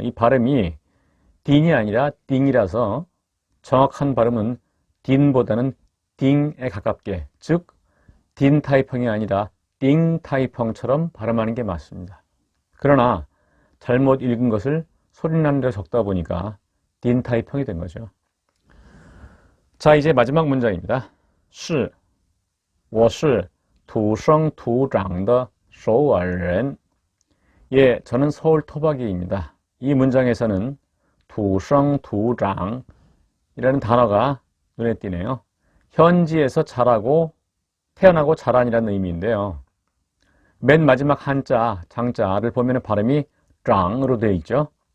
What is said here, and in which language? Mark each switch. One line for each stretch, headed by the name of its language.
Korean: 이 발음이 딘이 아니라 띵이라서 정확한 발음은 딘보다는 딩에 가깝게, 즉 딘타이펑이 아니라 띵타이펑처럼 발음하는 게 맞습니다. 그러나 잘못 읽은 것을 소리나는 대로 적다 보니까 딘타이펑이 된 거죠. 자, 이제 마지막 문장입니다.
Chinese: 是我是土生土长的首尔人
Korean: 예, 저는 서울 토박이입니다. 이 문장에서는 土生土长이라는 단어가 눈에 띄네요. 현지에서 자라고 태어나고 자란이라는 의미인데요. 맨 마지막 한자, 장자를 보면 발음이 장으로 되어 있죠.